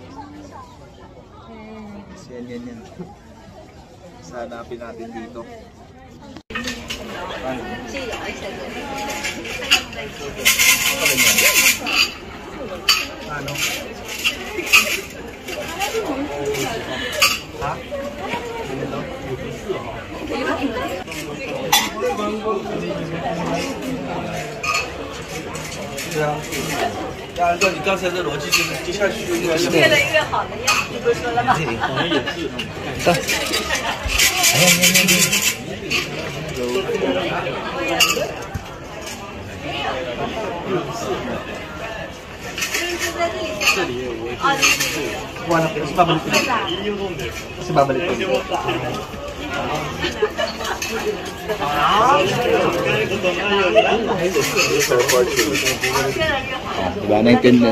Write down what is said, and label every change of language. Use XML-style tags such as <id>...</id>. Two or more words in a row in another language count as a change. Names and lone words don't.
<tl>Yan. Hanapin natin dito. Ano? Ha?</tl> <zh>对啊，按照你刚才的逻辑，就是接下去就越来越好的样子，你不说了吗？我们也是。这里我哇，是</zh> <tl>babalik ko. Kasi babalik ko. Diba naintindihan?</tl>